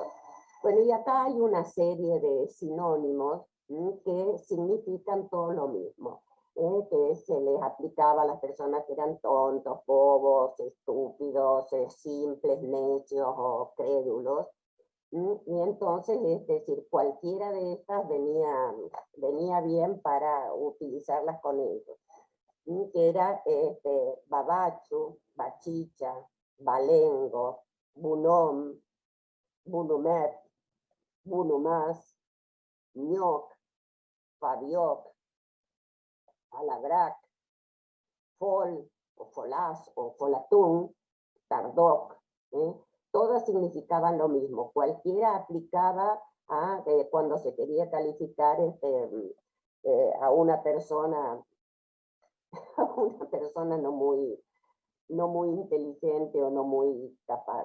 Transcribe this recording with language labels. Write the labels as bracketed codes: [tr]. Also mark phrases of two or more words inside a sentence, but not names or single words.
[es] Bueno, y acá hay una serie de sinónimos que significan todo lo mismo, que se les aplicaba a las personas que eran tontos, bobos, estúpidos, simples, necios o crédulos. Y entonces, es decir, cualquiera de estas venía bien para utilizarlas con ellos. Que era babachu, bachicha, balengo, bunom, bunumet, bunumás, ñoc, fabioc, alabrac, fol, o folás, o folatún, tardoc, todas significaban lo mismo. Cualquiera aplicaba cuando se quería calificar a una persona, no muy inteligente o no muy capaz.